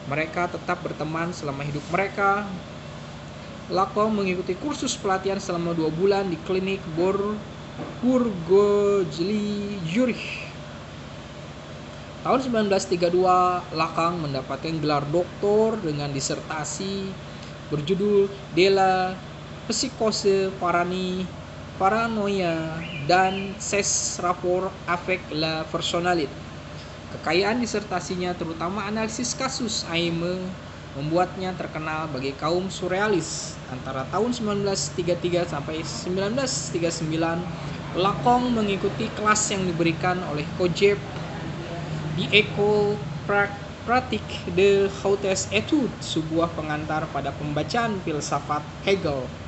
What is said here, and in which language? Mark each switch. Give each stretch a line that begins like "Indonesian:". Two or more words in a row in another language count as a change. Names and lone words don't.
Indonesian: Mereka tetap berteman selama hidup mereka. Lacong mengikuti kursus pelatihan selama 2 bulan di klinik Burgosli, Zurich. Tahun 1932, Lacong mendapatkan gelar doktor dengan disertasi berjudul De la psychose paranoia dan ses rapport avec la personnalité. Kekayaan disertasinya, terutama analisis kasus Aime, membuatnya terkenal bagi kaum surrealis. Antara tahun 1933 sampai 1939, Lacong mengikuti kelas yang diberikan oleh Kojève di École Pratique de Hautes Études, sebuah pengantar pada pembacaan filsafat Hegel.